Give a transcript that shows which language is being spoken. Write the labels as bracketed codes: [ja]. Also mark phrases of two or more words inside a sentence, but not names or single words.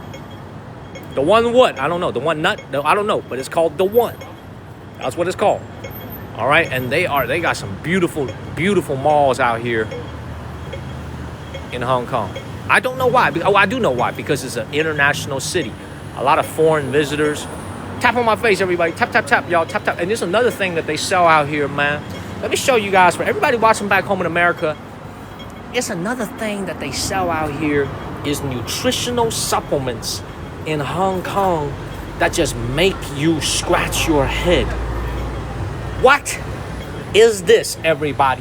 [en] The One what? I don't know. The One nut? No, I don't know. But it's called The One. That's what it's called. All right? And they got some beautiful, beautiful malls out here in Hong Kong. I don't know why. Oh, I do know why. Because it's an international city. A lot of foreign visitors. Tap on my face, everybody. Tap, tap, tap, y'all. Tap, tap. And there's another thing that they sell out here, man. Let me show you guys. For everybody watching back home in America, it's another thing that they sell out here is nutritional supplements in Hong Kong that just make you scratch your head. What is this, everybody?